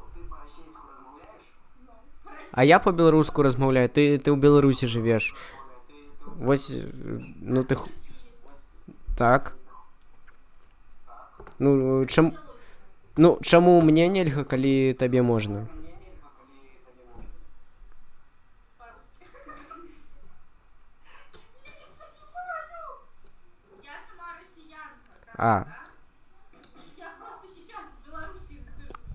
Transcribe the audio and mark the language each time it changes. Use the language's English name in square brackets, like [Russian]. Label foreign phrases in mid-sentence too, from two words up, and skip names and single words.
[Belarusian] А я па-беларуску размаўляю. Ты ў Беларусі жывеш. Вось, ну ты... Так. Ну, чаму мне нельга, калі табе можна? [Russian] Я сама россиянка. А. Я просто сейчас в Беларуси нахожусь.